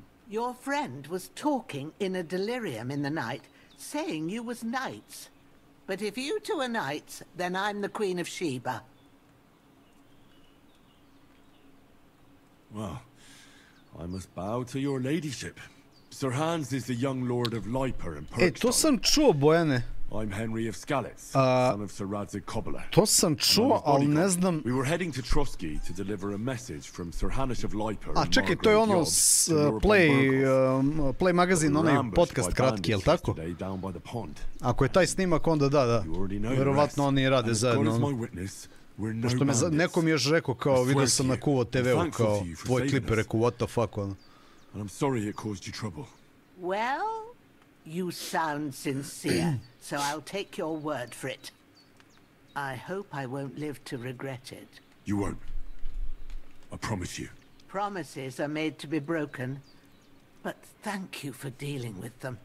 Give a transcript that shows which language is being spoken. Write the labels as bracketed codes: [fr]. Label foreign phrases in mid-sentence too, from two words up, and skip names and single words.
[en] Your friend was talking in a delirium in the night, saying you was knights. But if you two are knights, then I'm the Queen of Sheba. Well, I must bow to your ladyship. Sir Hans is the young lord of Liper and Perkstone. [sr] To sam čuo, Bojane. [en] I'm Henry of Skalitz, son of Sir Radzig Cobbler. [sr] To sam čuo, ali ne znam... [en] We were heading to Trotsky to deliver a message from Sir Hanish of Liper and [sr] čekaj, to je ono Play magazin, onaj podcast kratki, jel tako? Ako je taj snimak, onda da. Verovatno oni rade zajedno. Pošto me nekom još rekao, kao vidio sam na Kuvo TV-u, kao tvoj klip, rekao, [en] what the fuck, ono. And I'm sorry it caused you trouble. Well, you sound sincere, so I'll take your word for it. I hope I won't live to regret it. You won't. I promise you. Promises are made to be broken, but thank you for dealing with them.